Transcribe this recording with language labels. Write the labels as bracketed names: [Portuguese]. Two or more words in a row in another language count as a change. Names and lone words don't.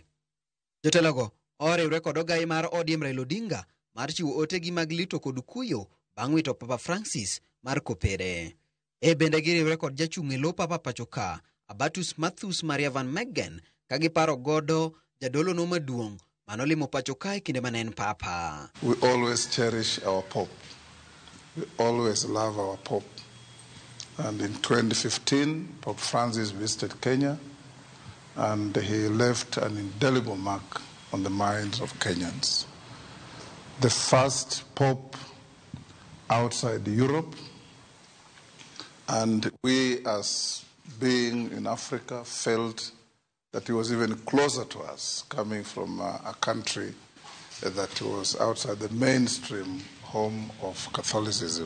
[Luo (Kenya and Tanzania)] Jotelogo oriwre kod ogai mar ODM Raila Odinga mar chiwo otegi mag lito kod kuyo bang' wito Papa Francis mar kopere. Bende giriwre kod jachung' e lo Papa pachoka Abatus Mathus Maria Van Meggen ka giparo godo jadolo no maduong' manolimo pachoka e kinde manen Papa. [English] We always cherish our Pope. We always love our Pope. And in 2015, Pope Francis visited Kenya, and he left an indelible mark on the minds of Kenyans. The first Pope outside Europe, and we as being in Africa felt that he was even closer to us, coming from a country that was outside the mainstream home of Catholicism.